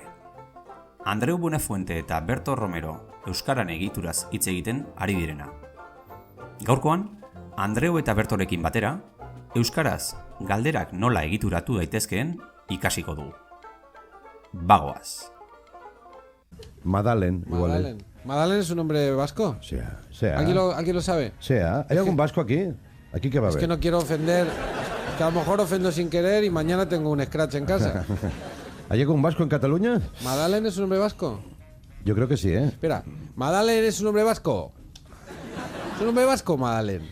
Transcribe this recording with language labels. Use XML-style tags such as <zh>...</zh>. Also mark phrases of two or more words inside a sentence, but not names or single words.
<eu>Andreu Buenafuente eta Berto Romero euskaran egituraz hitz egiten ari direna. Gaurkoan, Andreu eta Bertorekin batera, euskaraz galderak nola egituratu daitezkeen ikasiko dugu. Bagoaz. Madalen, igual. Madalen.</eu> <es>¿Madalen es un nombre vasco? Sea. ¿Aquí lo sabe? Sea. ¿Hay algún vasco aquí? ¿Aquí qué va a Es haber? que no quiero ofender, que a lo mejor ofendo sin querer y mañana tengo un scratch en casa. ¿Hay algún vasco en Cataluña? ¿Madalen es un nombre vasco? Yo creo que sí, ¿eh? Espera, ¿Madalen es un nombre vasco? ¿Es un nombre vasco, Madalen?</es>